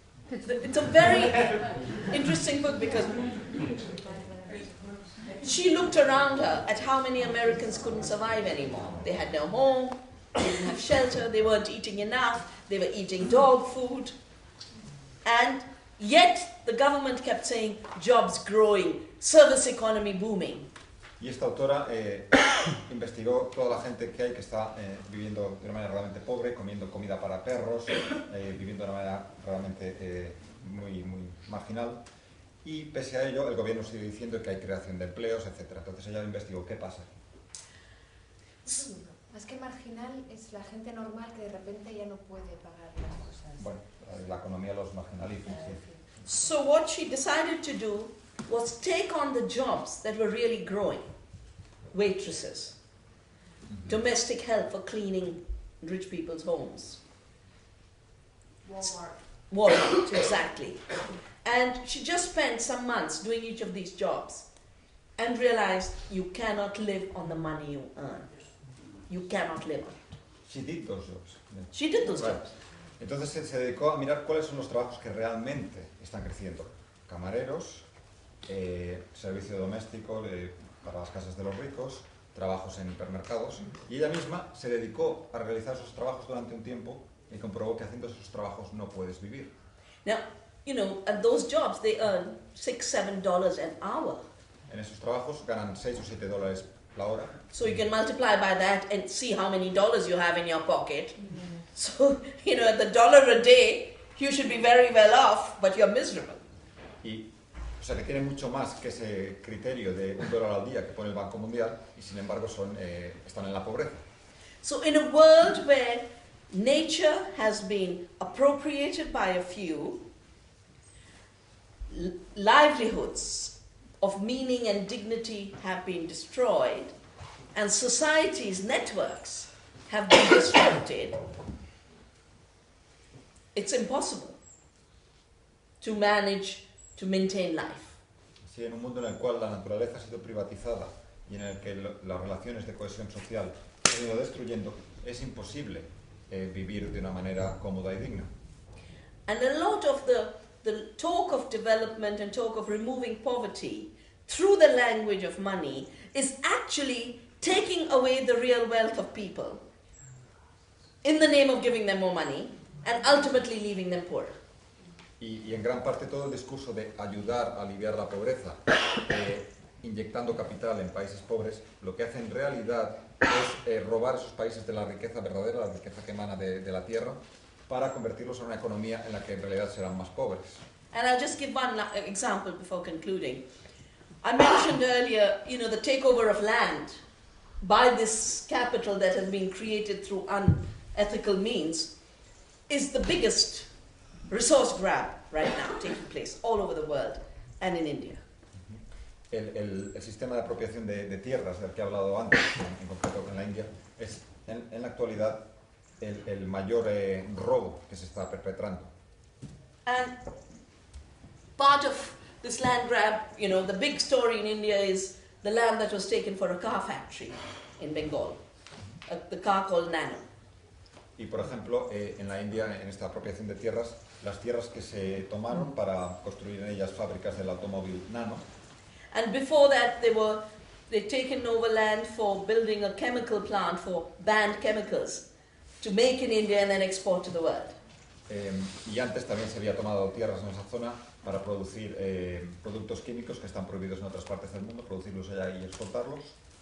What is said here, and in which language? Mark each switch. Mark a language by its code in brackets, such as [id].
[en] It's a very interesting book because she looked around her at how many Americans couldn't survive anymore. They had no home, they didn't have shelter, they weren't eating enough, they were eating dog food. And yet the government kept saying, jobs growing, service economy booming. [es] Y esta autora investigó toda la gente que hay que está viviendo de una manera realmente pobre, comiendo comida para perros, viviendo de una manera realmente muy marginal. Y pese a ello, el gobierno sigue diciendo que hay creación de empleos, etc. Entonces ella investigó qué pasa. Más que marginal, es la gente normal que de repente ya no puede pagar las cosas. Bueno, la economía los marginaliza. Sí. [en] So what she decided to do was take on the jobs that were really growing. Waitresses, domestic help for cleaning rich people's homes. Walmart, exactly. And she just spent some months doing each of these jobs and realized you cannot live on the money you earn. You cannot live on it. She did those jobs. Yeah. She did those Right. jobs. [es] Entonces se dedicó a mirar cuáles son los trabajos que realmente están creciendo. Camareros, servicio doméstico para las casas de los ricos, trabajos en hipermercados. Y ella misma se dedicó a realizar esos trabajos durante un tiempo y comprobó que haciendo esos trabajos no puedes vivir. [en] Now, you know, at those jobs they earn $6-7 an hour. [es] En esos trabajos ganan $6 o $7 la hora. [en] So you can multiply by that and see how many dollars you have in your pocket. So, you know, at the $1 a day, you should be very well off, but you're miserable. [es] Y, o sea, que tienen mucho más que ese criterio de $1 al día que pone el Banco Mundial y sin embargo están en la pobreza. [en] So in a world where nature has been appropriated by a few, livelihoods of meaning and dignity have been destroyed, and society's networks have been disrupted, it's impossible to manage to maintain life. [es] Sí, en un mundo en el cual la naturaleza ha sido privatizada y en el que las relaciones de cohesión social se han ido destruyendo, es imposible vivir de una manera cómoda y digna. [en] And a lot of the talk of development and talk of removing poverty through the language of money is actually taking away the real wealth of people in the name of giving them more money, and ultimately leaving them poor. [es] Y en gran parte todo el discurso de ayudar a aliviar la pobreza, inyectando capital en países pobres, lo que hace en realidad es robar esos países de la riqueza verdadera, la riqueza que emana de la tierra, para convertirlos en una economía en la que en realidad serán más pobres. [en] And I'll just give one example before concluding. I mentioned earlier, the takeover of land by this capital that has been created through unethical means is the biggest resource grab right now taking place all over the world and in India. [es] El sistema de apropiación de tierras del que he hablado antes, en concreto en la India, es en la actualidad el mayor robo que se está perpetrando. [en] And part of this land grab, the big story in India is the land that was taken for a car factory in Bengal, the car called Nano. [es] Y por ejemplo, en la India, en esta apropiación de tierras, las tierras que se tomaron para construir en ellas fábricas del automóvil Nano. [en] And before that, they'd taken over land for building a chemical plant for banned chemicals to make in India and then export to the world. [es] Y antes también se había tomado tierras en esa zona para producir productos químicos que están prohibidos en otras partes del mundo, producirlos allá y exportarlos.